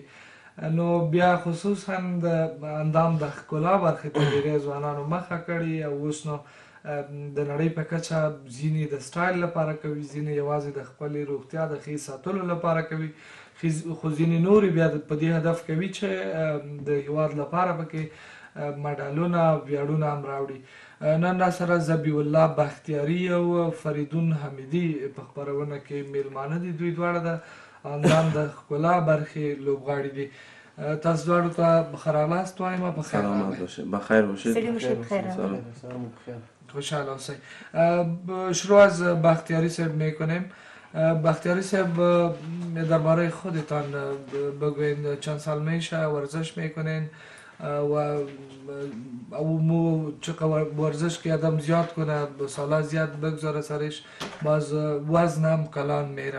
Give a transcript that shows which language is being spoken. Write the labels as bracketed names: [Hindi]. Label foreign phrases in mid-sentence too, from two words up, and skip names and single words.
[Pashto] نو بیا خصوصا د اندام د ښکلا برخې ته ډېری ځوانانو مخه کړې او اوس نو د نړۍ په کچه ځینې د سټایل لپاره کوي، ځینې یوازې د خپلې روغتیا د ښې ساتلو لپاره کوي، خو ځینې نورې بیا په دې هدف کوي چې د هیواد لپاره پکې مډالونه ویاړونه هم راوړي. نن را سره ذبیح الله بختیاري او فریدون حمیدي په خپرونه کې میلمانه دي. دوی دواړه د اندام د ښکلا برخې لوبغاړي دي. تاسو دواړو ته بخیر راغلاست وایم. [Persian] بخیر باشید. بخیر باشید. [Pashto] خوشحال اوسئ. [Persian] شروع از بختیاری صاحب میکنیم. بختیاری صاحب درباره خودتان بگوین، چند سال میشه ورزش میکنین و چقدر ورزش که آدم زیاد کنه سالا زیاد بگذاره سرش باز وزن هم کلان میره.